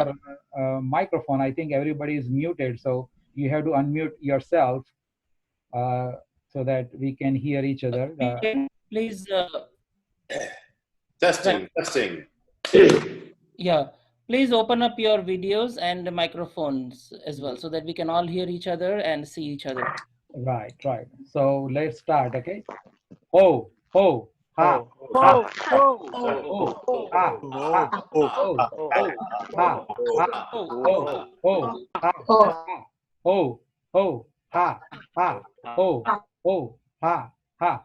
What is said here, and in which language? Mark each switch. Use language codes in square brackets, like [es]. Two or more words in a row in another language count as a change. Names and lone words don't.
[en] your microphone, I think everybody is muted. So you have to unmute yourself uh, so that we can hear each other. Please. Testing, Right. testing. Yeah. Please open up your videos and the microphones as well, so that we can all hear each other and see each other. Right. So let's start. Okay. Ho, ha, Oh, ha, oh, oh, ho, ha, ha, oh, ho, ho, ha, ha, ho, ha, ha, ho, ha, ha, ha.